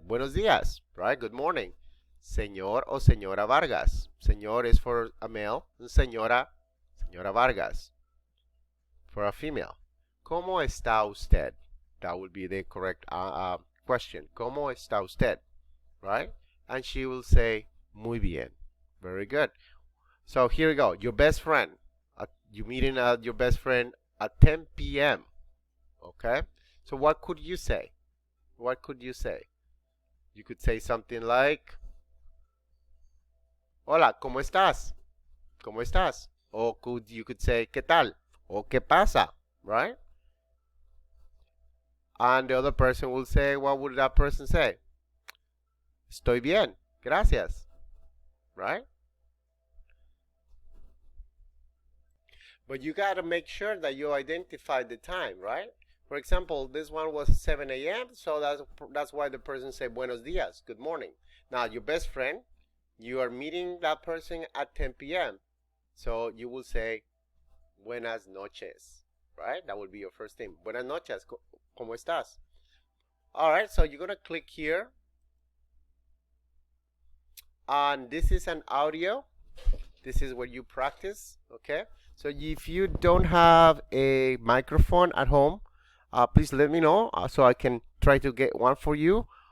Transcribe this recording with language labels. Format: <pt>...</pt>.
<es>Buenos días,</es> <en>right? Good morning.</en> <es>Señor o señora Vargas.</es> <en>Señor is for a male, and señora Vargas for a female.</en> <es>¿Cómo está usted?</es> <en>That would be the correct question.</en> <es>¿Cómo está usted?</es> <en>Right? And she will say,</en> <es>muy bien.</es> <en>Very good. So here we go. Your best friend. You're meeting your best friend at 10 p.m. Okay? So what could you say? What could you say? You could say something like,</en> <es>Hola, ¿cómo estás? ¿Cómo estás?</es> <en>Or you could say,</en> <es>¿Qué tal?</es> <en>Or</en> <es>¿Qué pasa?</es> <en>Right? And the other person will say, what would that person say?</en> <es>Estoy bien. Gracias.</es> <en>Right? But you got to make sure that you identify the time, right? For example, this one was 7 a.m., so that's why the person said</en> <es>buenos días,</es> <en>good morning. Now, your best friend, you are meeting that person at 10 p.m., so you will say</en> <es>buenas noches,</es> <en>right? That would be your first name.</en> <es>Buenas noches, ¿cómo estás?</es> <en>All right, so you're going to click here. And this is an audio. This is where you practice, okay? So if you don't have a microphone at home, please let me know so I can try to get one for you.</en>